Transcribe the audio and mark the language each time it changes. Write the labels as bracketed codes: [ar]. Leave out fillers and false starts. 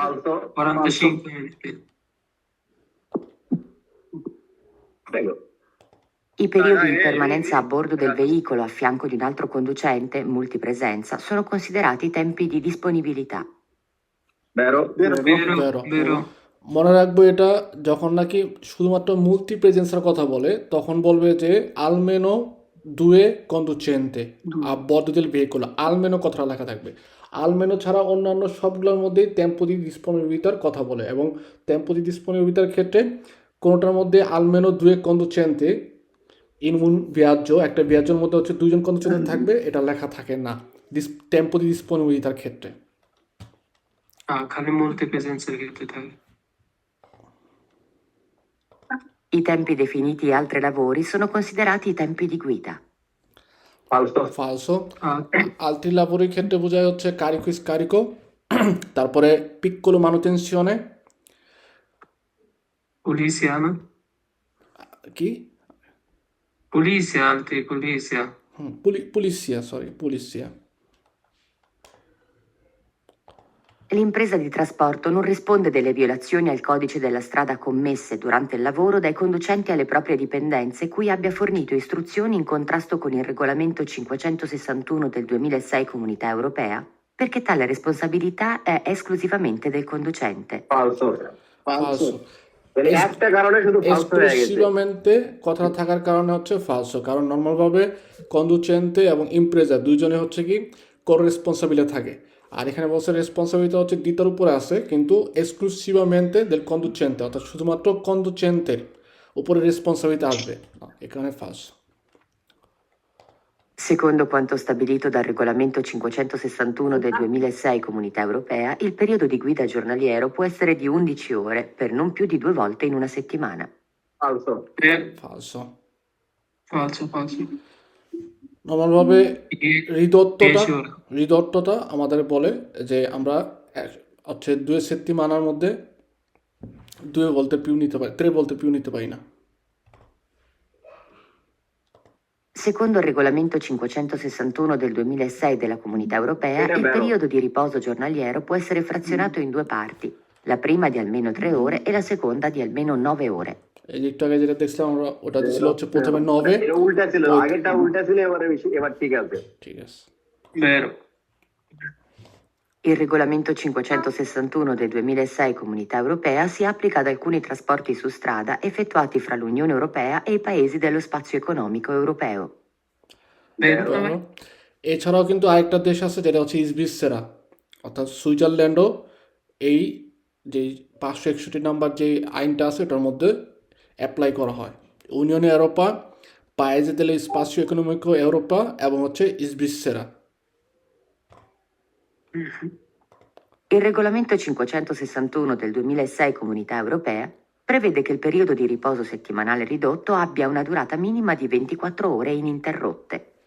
[it] Falso. 45 minuti. Prego. I periodi di permanenza a bordo del veicolo a fianco di un altro conducente, multipresenza, sono considerati tempi di disponibilità. Vero? Vero, Vero. vero. [bn] মনে রাখবো এটা যখন নাকি শুধুমাত্র মুলতি প্রেজেন্সের কথা বলে তখন বলবে যে আলমেনো দুয়ে কন্ডুচেন্তে [it] a bordo del veicolo [bn] আলমেনো কথাটা লেখা থাকবে। আলমেনো ছাড়া অন্যান্য সবগুলোর মধ্যেই টেম্পো দি ডিসপোনিবিলিটার কথা বলে এবং টেম্পো দি ডিসপোনিবিলিটার ক্ষেত্রে কোনোটার মধ্যে আলমেনো দুয়ে কন্ডুচেন্তে ইন উন viaggio একটা viaggioর মধ্যে হচ্ছে দুইজন কন্ডুচেন্তে থাকবে, এটা লেখা থাকে না টেম্পো দি ডিসপোনিবিলিটার ক্ষেত্রে। খালি multipresenza ক্ষেত্রে থাকে। [it] I tempi definiti altri lavori sono considerati i tempi di guida. Falso. ফালসো। Ah, [bn] আলট্রি লাভোরির ক্ষেত্রে বোঝায় হচ্ছে কারিকো স্কারিকো, তারপরে পিক্কোলো মানুটেনশনে [it] polizia, no? [bn] কি [it] Polizia, altri, polizia. [bn] পুলিশিয়া, sorry পুলিশিয়া। [it] L'impresa di trasporto non risponde delle violazioni al codice della strada commesse durante il lavoro dai conducenti alle proprie dipendenze cui abbia fornito istruzioni in contrasto con il regolamento 561 del 2006 Comunità Europea, perché tale responsabilità è esclusivamente del conducente. Falso. ফালসো। [bn] মানে একটা কারণে শুধু falso হয়ে গেছে। এক্সক্লুসিভamente কথা থাকার কারণে হচ্ছে ফালসো, কারণ নর্মালভাবে কন্ডুচেন্তে এবং ইমপ্রেজা দুইজনে হচ্ছে কি কোর রেসপন্সাবিলিটি থাকে, আর এখানে বলছে রেসপন্সাবিলিটি হচ্ছে দ্বিতার উপরে আছে কিন্তু এক্সক্লুসিভamente [it] del conducente [bn] অর্থাৎ শুধুমাত্র কন্ডুচেন্টের উপরে রেসপন্সাবিলিটি আসবে না, এখানে ফালসো। [it] Secondo quanto stabilito dal regolamento 561 del 2006 Comunità Europea, il periodo di guida giornaliero può essere di 11 ore, per non più di 2 volte in una settimana. Falso. ফালসো। Falso. [bn] নর্মালভাবে I- হৃদত্বটা [it] 10 ore. [bn] হৃদত্বটা আমাদের বলে যে আমরা হচ্ছে দুয়ে সেত্তিমানার মধ্যে দুয়ে বলতে পিউ নিতে পারি, tre বলতে পিউ নিতে পারি না। [it] Secondo il regolamento 561 del 2006 della Comunità Europea, il periodo di riposo giornaliero può essere frazionato in 2 parti, la prima di almeno 3 ore e la seconda di almeno 9 ore. [bn] এই যে একটু আগে যেটা দেখছিলাম আমরা ওটা ছিল হচ্ছে প্রথমে 9, এটা উল্টা ছিল, আগেরটা উল্টা ছিল, এবার ঠিক আছে। ঠিক আছে। [it] Vero. Il regolamento 561 del 2006 Comunità Europea si applica ad alcuni trasporti su strada effettuati fra l'Unione Europea e i paesi dello spazio economico europeo. Vero. [bn] ভালো। এছাড়াও কিন্তু আরেকটা দেশ আছে যেটা হচ্ছে ইসবিসেরা, অর্থাৎ সুইজারল্যান্ডও এই যে 561 নাম্বার যে আইনটা আছে এটার মধ্যে অ্যাপ্লাই করা হয়। [it] ইউনিয়নে ইউরোপা, পায়েজে দেলে স্পাসিও ইকোনমিকো ইউরোপা [bn] এবং হচ্ছে [it] ইসবিসেরা। Il regolamento 561 del 2006 Comunità Europea prevede che il periodo di riposo settimanale ridotto abbia una durata minima di 24 ore ininterrotte.